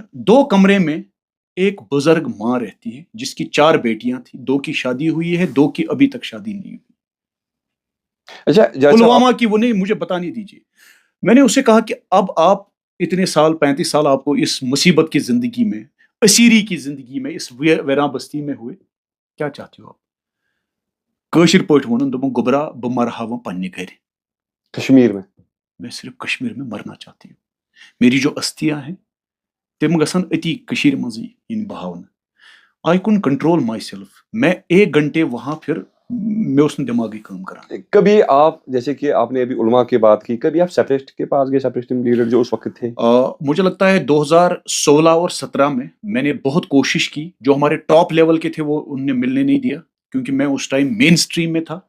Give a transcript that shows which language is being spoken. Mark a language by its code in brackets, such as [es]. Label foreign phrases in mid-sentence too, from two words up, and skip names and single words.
[hi] 2 कमरे में एक बुजुर्ग माँ रहती है जिसकी 4 बेटियां थी, 2 की शादी हुई है, 2 की अभी तक शादी नहीं हुई। अच्छा, पुलवामा की वो नहीं, मुझे बताने दीजिए। मैंने उसे कहा कि अब आप इतने साल, 35 साल आपको इस मुसीबत की जिंदगी में, असीरी की जिंदगी में, इस वेरा बस्ती में हुए, क्या चाहते हो आप? [ks] कशिर पट वन दोपन गुबरा ब मर हाव पन्ने घर, [hi] कश्मीर में मैं सिर्फ कश्मीर में मरना चाहती हूँ। मेरी जो अस्थियां हैं [ks] तम गसन अति कशीर मजी इन बहावन। [en] I can control myself. [hi] मैं 1 घंटे वहां, फिर मैं उसने दिमागी काम करा। कभी आप, जैसे कि आपने अभी उलमा की बात की, कभी आप सेपरेटिस्ट के पास गए, [en] separatist leader [hi] जो उस वक्त थे? मुझे लगता है 2016 और 17 में मैंने बहुत कोशिश की। जो हमारे [en] top level [hi] के थे वो उनने मिलने नहीं दिया, क्योंकि मैं उस टाइम [en] main stream [hi] में था।